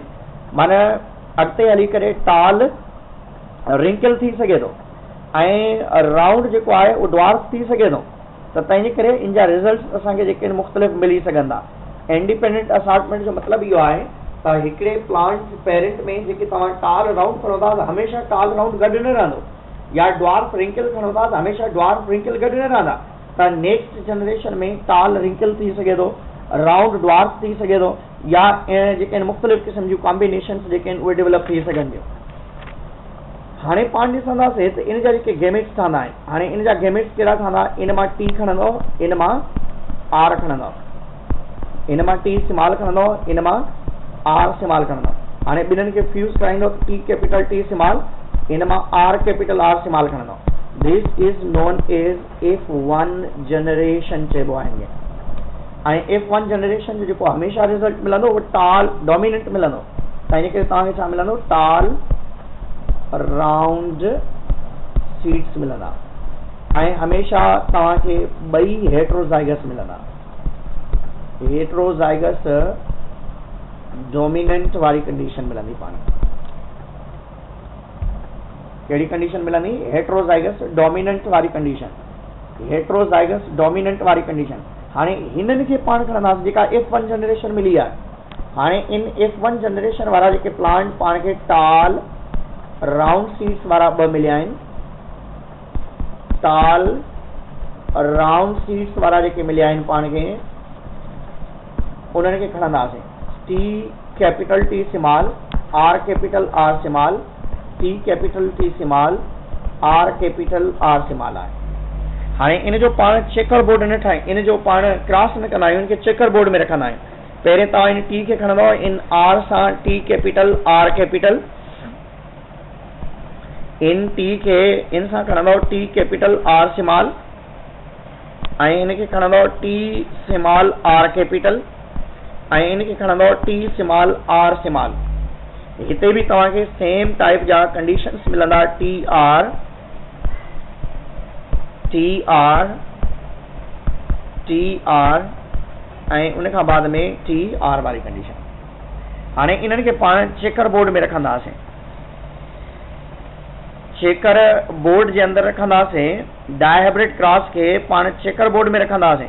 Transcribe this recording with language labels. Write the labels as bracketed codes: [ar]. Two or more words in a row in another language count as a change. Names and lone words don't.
[sd] माना अॻिते हली करे [en] tall wrinkle [sd] थी सघे थो ऐं राउंड जेको आहे उहो ड्वार्फ थी सघे थो, त तंहिंजे करे इन जा रिज़ल्ट्स असांखे जेके आहिनि मुख़्तलिफ़ मिली सघंदा। [en] independent assortment [sd] जो मतिलबु इहो आहे त हिकिड़े [en] plant parent [sd] में जेके तव्हां [en] tall round [sd] खणो था त हमेशह [en] tall round [sd] गॾु न रहंदो, या [en] dwarf wrinkle [sd] खणो था त हमेशह [en] dwarf wrinkle [sd] गॾु न रहंदा। त [en] next generation [sd] में [en] tall wrinkle [sd] थी सघे थो, [en] round dwarf [sd] थी सघे थो, या जेके आहिनि मुख़्तलिफ़ क़िस्म जूं कॉम्बिनेशन्स जेके आहिनि उहे डेवलप थी सघनि थियूं। हाणे पाण ॾिसंदासीं त इन जा जेके गेमेट्स ठहंदा आहिनि, हाणे इन जा गेमेट्स कहिड़ा ठहंदा, इन मां टी खणंदो, इन मां आर खणंदो, इन मां [en] T small [sd] खणंदो, इन मां [en] R small [sd] खणंदो। हाणे ॿिन्हिनि खे फ्यूज़ कराईंदो [en] T capital T small, [sd] इन मां [en] R capital R small [sd] खणंदो। [en] this is known as F1 generation [sd] चइबो आहे हिनखे। ऐं F1 जनरेशन जो जेको हमेशह रिज़ल्ट मिलंदो उहो [en] tall dominant [sd] मिलंदो, त हिन करे तव्हांखे छा मिलंदो, [en] tall round seeds [sd] मिलंदा, ऐं हमेशह तव्हांखे ॿई हेट्रोज़ाइगस मिलंदा। [en] heterozygous dominant [sd] वारी कंडीशन मिलंदी पाण। कहिड़ी कंडीशन मिलंदी, [en] heterozygous dominant [sd] वारी कंडीशन, [en] heterozygous dominant [sd] वारी कंडीशन। हाणे हिननि खे पाण खणंदासीं जेका [en] F1 generation [sd] मिली आहे। हाणे इन [en] F1 generation [sd] वारा जेके प्लांट पाण खे [en] tall round seeds [sd] वारा ॿ मिलिया आहिनि, [en] tall round seeds [sd] वारा जेके मिलिया आहिनि पाण खे, उन्हनि खे खणंदासीं [en] T capital T small, R capital R small, T capital T small, R capital R small [sd] आहे। हाणे इन जो पाण [en] checker board [sd] न ठाहे, इन जो पाण क्रॉस न कंदा आहियूं, इनखे [en] checker board [sd] में रखंदा आहियूं। पहिरें तव्हां इन टी खे खणंदव इन आर सां [en] T capital R capital, [sd] इन टी खे इन सां खणंदव [en] T capital R small, [sd] ऐं इनखे खणंदव [en] T small R capital, [sd] ऐं इनखे खणंदव [en] T small R small. [sd] हिते बि तव्हांखे [en] same type [sd] जा कंडीशंस मिलंदा, [en] T R [sd] ऐं उन खां बाद में [en] T R [sd] वारी कंडीशन। हाणे इन्हनि खे पाण [en] checker board [sd] में रखंदासीं, [en] checker board [sd] जे अंदरि रखंदासीं, [en] dihybrid cross [sd] खे पाण [en] checker board [sd] में रखंदासीं।